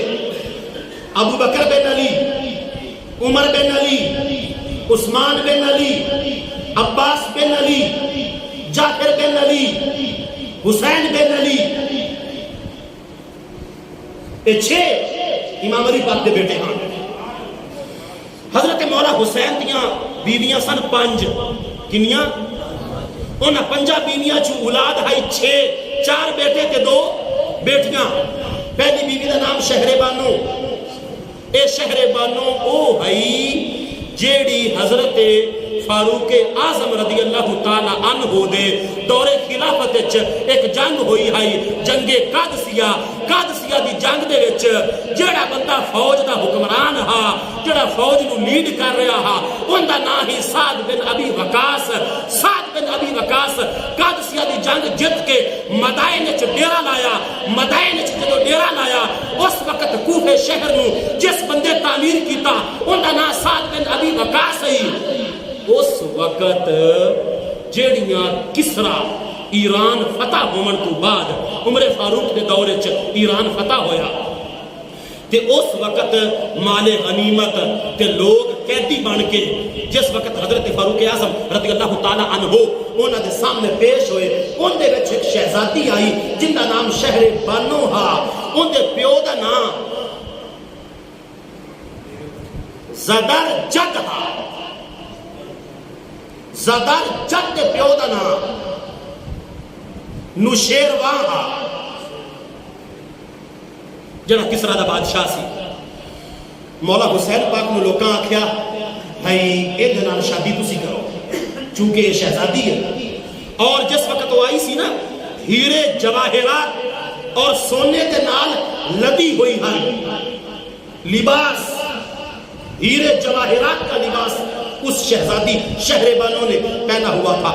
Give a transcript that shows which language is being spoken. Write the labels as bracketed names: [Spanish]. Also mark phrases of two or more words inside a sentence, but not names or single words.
[Punjabi] ابو بکر بن علی، عمر بن علی، عثمان بن علی، عباس بن علی، جعفر بن علی، حسین بن علی، یہ 6 امام علی پاک دے بیٹے ہیں۔ حضرت مولا حسین دیاں بیویاں سن 5، کنیاں؟ انہاں 5 بیویاں چوں اولاد ہے 6، 4 بیٹے تے 2 بیٹیاں۔ پہلی بیوی دا نام شہر بانو، اے شہر بانو او ہے جیڑی حضرت فاروق اعظم رضی اللہ تعالی عنہ دے دور خلافت وچ ایک جنگ ہوئی ہے، جنگ قادسیہ۔ قادسیہ دی جنگ دے وچ جیڑا بندہ فوج دا حکمران ہا، جیڑا فوج نو لیڈ کر رہا ہا، ان دا نام ہی سعد بن ابی وقاص۔ سعد بن ابی وقاص قادسیہ دی جنگ جت کے مدائن وچ ڈیرا لایا۔ مدائن وچ جدوں ڈیرا لایا اس وقت کوفے شہر نو جس بندے تعمیر کیتا ان دا نام سعد بن ابی وقاص ہے۔ اس وقت جیڑیاں کسرا ایران فتح ہومن تو بعد عمر فاروق دے دورے چ ایران فتح ہویا تے اس وقت مال غنیمت تے لوگ قیدی بن کے جس وقت حضرت فاروق اعظم رضی اللہ تعالی عنہ انہاں دے سامنے پیش ہوئے، ان دے وچ ایک شہزادی آئی جن دا نام شہر بانو ہا۔ ان دے پیو دا نام زدر جد ہا، زدر جد دے پیو دا نام نوشیروان ہا، جڑا کسرا دا بادشاہ سی۔ مولا حسین پاک نو لوکاں آکھیا بھائی اے دے نال شادی تسی کرو چونکہ یہ شہزادی ہے۔ اور جس وقت وہ آئی سی نا [Urdu] ہیرے جواہرات اور سونے دے نال لدی ہوئی ہے لباس، ہیرے جواہرات کا لباس اس شہزادی شہر بانو نے پہنا ہوا تھا۔